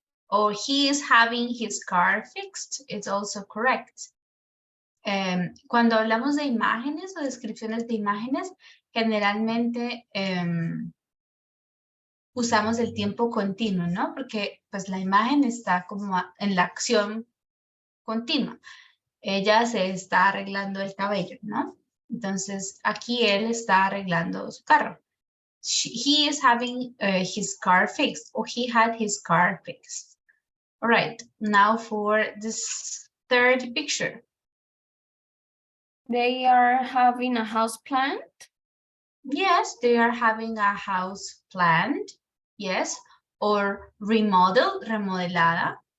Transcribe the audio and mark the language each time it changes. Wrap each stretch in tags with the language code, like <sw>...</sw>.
<en>or he is having his car fixed. It's also correct.</en> <es>Cuando hablamos de imágenes o descripciones de imágenes, generalmente usamos el tiempo continuo, ¿no? Porque pues la imagen está como en la acción continua. Ella se está arreglando el cabello, ¿no? Entonces aquí él está arreglando su carro.</es> <en>He is having his car fixed, or he had his car fixed. All right, now for this third picture. They are having a house plant. Yes, they are having a house planned. Yes, or remodeled, remodelada.</en>